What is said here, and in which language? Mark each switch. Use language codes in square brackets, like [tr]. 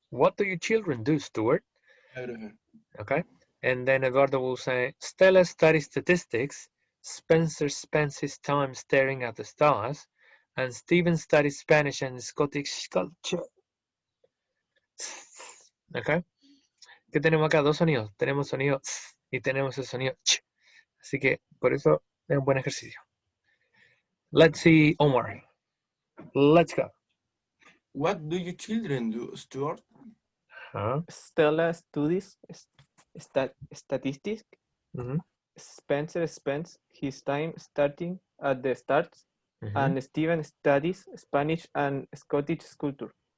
[en] What do your children do, Stuart? [es] Ya, profe. [en] Okay. And then Eduardo will say, Stella studies statistics. Spencer spends his time staring at the stars. And Stephen studies Spanish and Scottish culture. [es] Okay. ¿Qué tenemos acá? Dos sonidos. Tenemos sonido s y tenemos el sonido ch. Así que por eso es un buen ejercicio. [en] Let's see Omar. Let's go. What do your children do, Stuart? Huh? Stella studies statistics. Mhm. Spencer spends his time starting at the stars. Mhm. And Steven studies Spanish and Scottish culture.